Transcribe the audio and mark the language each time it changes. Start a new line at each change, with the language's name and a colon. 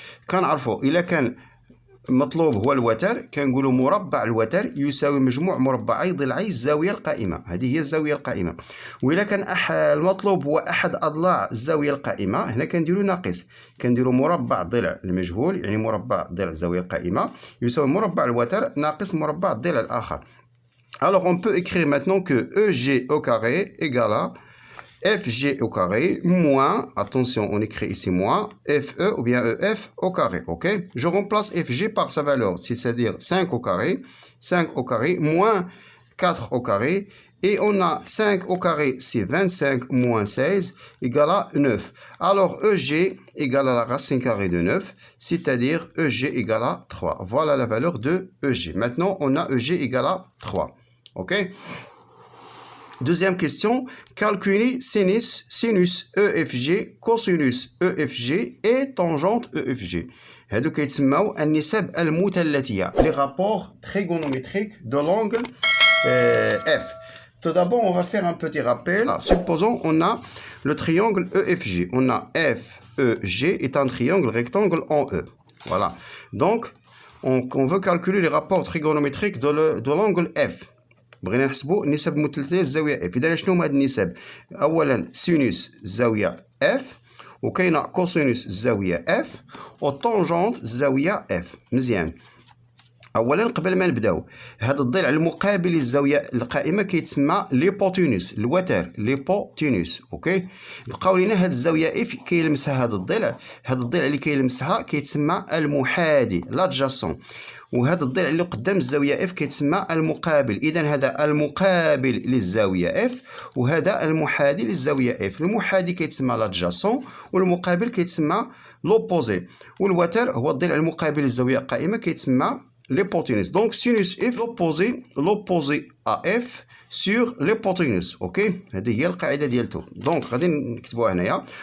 Arabic: كنعرفو إلا كان مطلوب هو الوتر كنقولوا مربع الوتر يساوي مجموع مربعي ضلعي الزاويه القائمه. هذه هي الزاويه القائمه. واذا كان المطلوب هو احد اضلاع الزاويه القائمه هنا كنديروا ناقص، كنديروا مربع ضلع المجهول يعني مربع ضلع الزاويه القائمه يساوي مربع الوتر ناقص مربع الضلع الاخر.
French: Alors on peut écrire maintenant que EG au carré égale à FG au carré moins, attention, on écrit ici moins, FE ou bien EF au carré, ok? Je remplace FG par sa valeur, c'est-à-dire 5 au carré, 5 au carré moins 4 au carré, et on a 5 au carré, c'est 25 moins 16 égale à 9. Alors EG égale à la racine carrée de 9, c'est-à-dire EG égale à 3. Voilà la valeur de EG. Maintenant, on a EG égale à 3, ok? Deuxième question, calculer sinus EFG, cosinus EFG et tangente EFG.
Arabic: هادو كيتسموا النسب المثلثية.
French: Les rapports trigonométriques de l'angle F. Tout d'abord, on va faire un petit rappel. Supposons on a le triangle EFG. On a FEG est un triangle rectangle en E. Voilà. Donc, on veut calculer les rapports trigonométriques de l'angle F.
Arabic: بغينا نحسبوا النسب المثلثيه الزاويه اف. اذا شنو هما هاد النسب؟ اولا سينوس الزاويه اف، وكاينه كوسينوس الزاويه اف، وطونجونت الزاويه اف. مزيان. اولا قبل ما نبداو هذا الضلع المقابل للزاويه القائمه كيتسمى ليبوتينوس الوتر ليبوتينوس. اوكي، بقاو لينا هاد الزاويه اف كيلمسها هذا الضلع، هذا الضلع اللي كيلمسها كيتسمى المحادي لادجاسون، وهذا الضلع اللي قدام الزاويه اف كيتسمى المقابل. اذا هذا المقابل للزاويه اف وهذا المحادي للزاويه اف. المحادي كيتسمى لادجاسون والمقابل كيتسمى لوبوزي، والوتر هو الضلع المقابل للزاويه القائمه كيتسمى l'hypoténuse.
French: Donc sinus f l'opposé à f sur l'hypoténuse.
Arabic: OK, هذه هي القاعده ديالته. دونك غادي نكتبوها هنايا.